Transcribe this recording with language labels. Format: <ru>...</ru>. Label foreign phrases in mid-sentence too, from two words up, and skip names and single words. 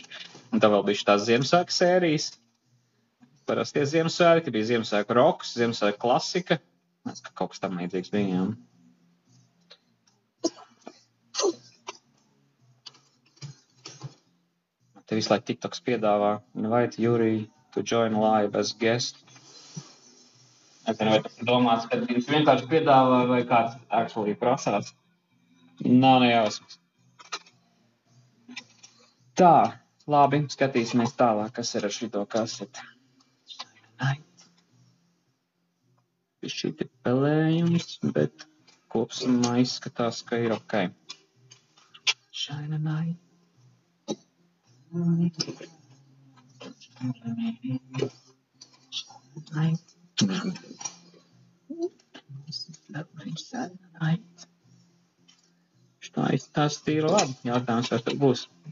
<lv>Un tā vēl bija šitās Ziemassvētku sērijas. Parastie Ziemassvētki, bija Ziemassvētku roks, Ziemassvētku klasika. Es ka kaut kas tam līdzīgs bija, jā. Te visu laiku TikToks piedāvā</lv> <en>invite Yuri to join live as guest.</en> <lv>Es nezinu, vai tas ir domāts, ka viņš vienkārši piedāvā vai kāds actually prasās. Nav nejausmas. Tā, labi, skatīsimies tālāk, kas ir ar šito kaseti. Šķiet ir pelējums, bet kopsumā izskatās, ka ir ok. Shine a night. Tā izstāst ir labi. Jautājums, vai tur būs.</lv>